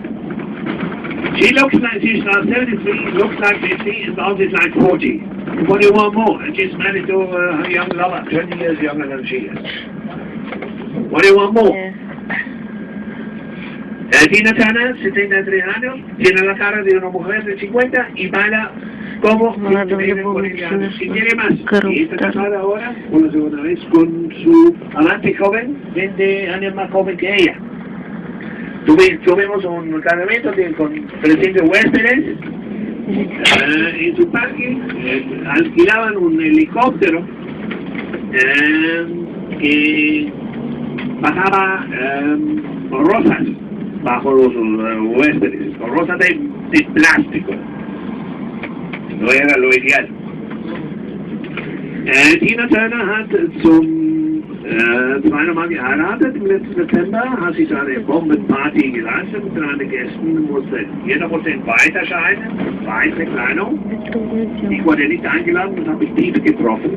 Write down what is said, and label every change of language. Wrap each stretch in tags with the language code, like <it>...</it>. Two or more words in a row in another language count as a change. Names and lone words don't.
<en>She looks like she's now 73, looks like 50, and sounds like 40. What do you want more? And she's married to a young lover, 20 years younger than she is. What do you want more? Yeah.</en> <es>Tina Turner, 73 años, tiene la cara de una mujer de 50 y baila como si tiene más. Y está casada ahora, por la segunda vez, con su amante joven, 20 años más joven que ella. Tuvimos un casamiento con 300 huéspedes en su parque, alquilaban un helicóptero que bajaba rosas bajo los huéspedes, rosas de plástico. No era lo ideal.</es> <de>Tina Turner hat zum zweiten Mal geheiratet im letzten September, hat sich eine Bombenparty geleistet mit 300 Gästen, musste jeder weit erscheinen, weiße Kleidung. Ich wurde nicht eingeladen und habe mich tief getroffen.</de>